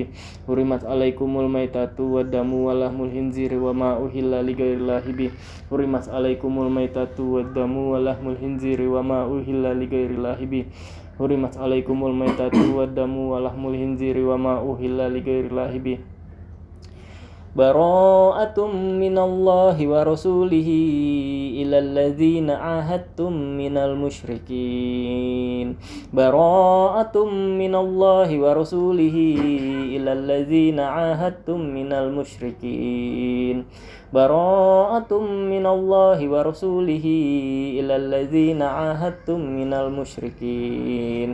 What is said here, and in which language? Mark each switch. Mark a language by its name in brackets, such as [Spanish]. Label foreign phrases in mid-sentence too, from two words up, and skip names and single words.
[Arabic] حرمت عليكم الميتة والدم ولحم الخنزير وما أهل لغير الله به. حرمت عليكم الميتة والدم ولحم الخنزير وما أهل لغير الله به. حرمت عليكم الميتة والدم ولحم الخنزير وما أهل لغير الله به. براءة من الله ورسوله إلى الذين عاهدتم من المشركين. براءة من الله ورسوله إلى الذين عاهدتم من المشركين. براءة من الله ورسوله إلى الذين عاهدتم من المشركين.